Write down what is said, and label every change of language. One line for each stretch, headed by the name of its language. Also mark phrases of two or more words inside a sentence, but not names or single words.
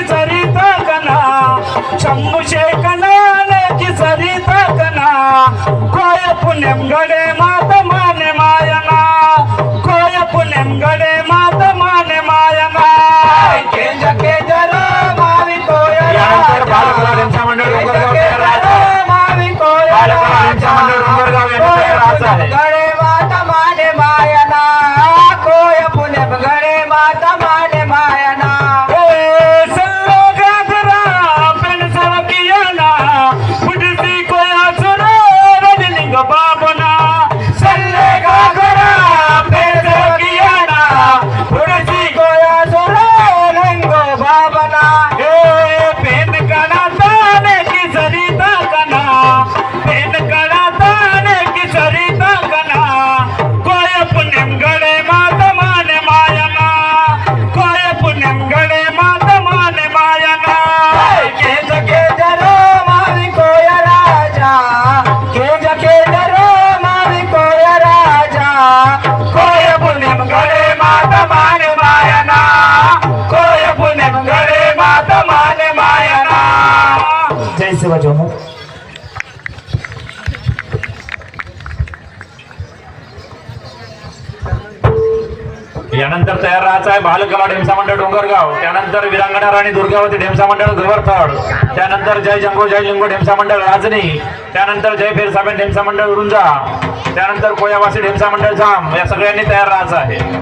Gondi: सरिता कना शंभु से कनाने की सरिता कना कोय पुण्यम गणे मात माने मायना कोय पुण्यम गणे मात माने मायना के जरो मावी कोय राजा मावी कोय राजा गणे मात माने मायना कोय पुण्यम गणे मात माने मायना सल्लो गागरा पेन सवकियाना पुडसी कोया सुरो रजलिंग बाबना सल्ले गागरा पेन सवकियाना पुडसी कोया सुरो रंगो बाबना पेन कना ताने की सरिता कना पेन कना ताने की सरिता कना कोय पुण्यम गणे मात माने मायना कोय पुण्यम गणे मात माने मायना के जरो मावी कोय राजा के जरो मावी कोय राजा कोय पुण्यम गणे मात माने मायना कोय पुण्यम गणे मात माने मायना जय शिवा जोहर
Marathi: यानंतर तयार राहायचं आहे बालकला ढेमसा मंडळ डोंगरगाव, त्यानंतर विरांगणा राणी दुर्गावती ढेमसा मंडळ गवरथड, त्यानंतर जय जंगो ढेमसा मंडळ राजनी, त्यानंतर जय फेरसाबेन ढेमसा मंडळ उरुंजा, त्यानंतर कोयावासी ढेमसा मंडळ जाम, या सगळ्यांनी तयार राहायचं आहे.